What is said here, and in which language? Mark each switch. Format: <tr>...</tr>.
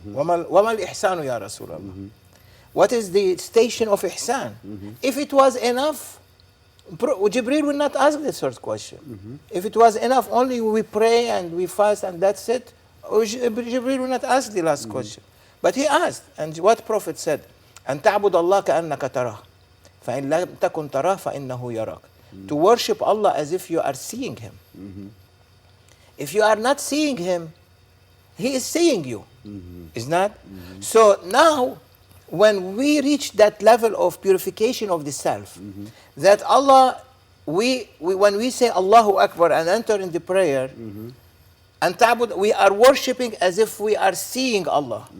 <ar>Wamal ihsanu ya Rasulullah?</ar> <en>What is the station of ihsan? If it was enough, Jibreel will not ask this first question. If it was enough, only we pray and we fast and that's it, Jibreel will not ask the last question. But he asked, and what Prophet said,</en> <ar>أن تعبد الله كأنك تراه فإن لم تكن تراه فإنه يراك.</ar> <en>To worship Allah as if you are seeing Him. If you are not seeing Him, He is seeing you. Is not? So now, when we reach that level of purification of the self, that Allah, when we say Allahu Akbar and enter in the prayer, and ta'bud, we are worshipping as if we are seeing Allah.</en>